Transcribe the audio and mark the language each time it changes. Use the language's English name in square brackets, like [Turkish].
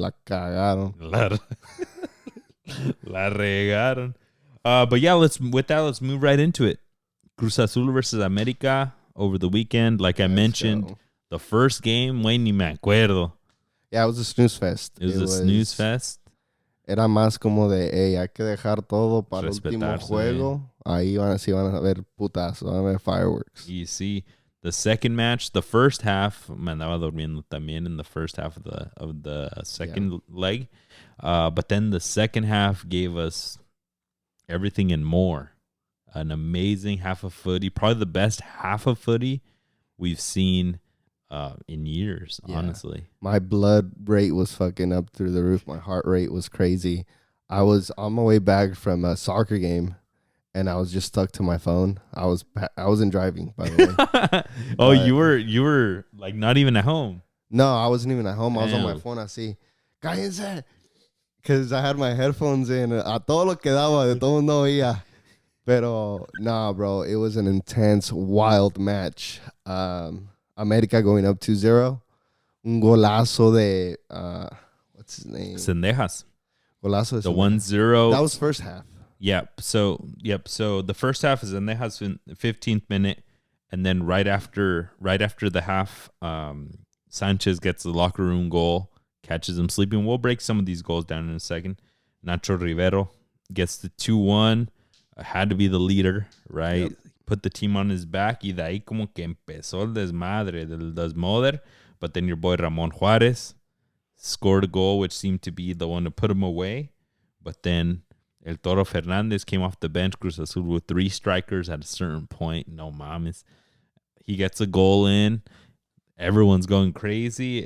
[Spanish] La cagaron. La regaron. [English] But yeah, let's move right into it. Cruz Azul versus America over the weekend. Like I mentioned, the first game, güey, [Spanish] ni me acuerdo. [English] Yeah, it was a snooze fest. It was a snooze fest. [Spanish] Era más como de, hey, hay que dejar todo para el último juego. Ahí van a ver putazos, van a ver fireworks. [English] You see. The second match, the first half, [Spanish] me andaba durmiendo también [English] in the first half of the second leg. But then the second half gave us everything and more. An amazing half of footy, probably the best half of footy we've seen in years, honestly. My blood rate was fucking up through the roof. My heart rate was crazy. I was on my way back from a soccer game. And I was just stuck to my phone. I wasn't driving, by the way. Oh, you were like not even at home. No, I wasn't even at home. I was on my phone. I see, cállense, because I had my headphones in. [Spanish] A todo lo que daba, de todo no oía. [English] Pero nah, bro, it was an intense, wild match. America going up 2-0. [Spanish] Un golazo de [English] what's his name? Cendejas. [Spanish] Golazo de [English] the 1-0. That was first half. Yep. So the first half is in the 15th minute, and then right after the half, Sanchez gets the locker room goal, catches him sleeping. We'll break some of these goals down in a second. Nacho Rivero gets the 2-1. Had to be the leader, right? Yep. Put the team on his back, [Spanish] y de ahí como que empezó el desmadre del desmoder. [English] But then your boy Ramon Juarez scored a goal, which seemed to be the one to put him away. But then El Toro Fernandez came off the bench. Cruz Azul with 3 strikers at a certain point. [Spanish] No mames. [English] He gets a goal in. Everyone's going crazy.